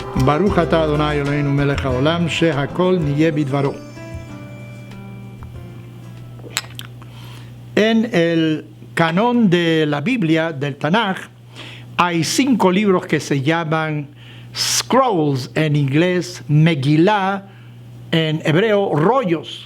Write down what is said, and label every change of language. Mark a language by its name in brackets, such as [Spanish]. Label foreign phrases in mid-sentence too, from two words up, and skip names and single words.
[Hebrew] ברוך אתה אדוני אלוהינו מלך העולם, שהכל נהיה בדברו. [Spanish] En el canon de la Biblia, del Tanaj, hay 5 libros que se llaman scrolls en inglés, Megillah en hebreo, rollos.